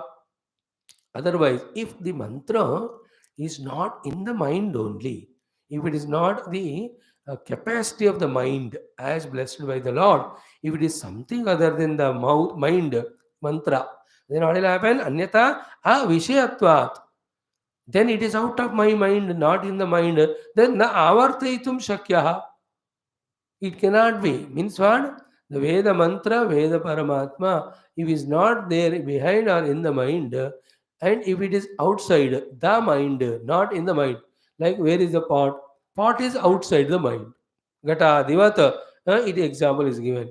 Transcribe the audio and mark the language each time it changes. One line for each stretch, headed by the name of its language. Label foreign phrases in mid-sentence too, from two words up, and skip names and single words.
English: Otherwise, if the mantra is not in the mind only, if it is not the capacity of the mind as blessed by the Lord, if it is something other than the mind mantra, then what will happen?
Sanskrit: Anyata vishayatvat.
English: Then it is out of my mind, not in the mind.
Sanskrit: Then na avartaitum shakyaha.
English: It cannot be. Means what? The Veda mantra, Veda Paramatma, if is not there behind or in the mind, and if it is outside the mind, not in the mind, like where is the pot? Pot is outside the mind.
Sanskrit: Gata, Divata,
English: it example is given.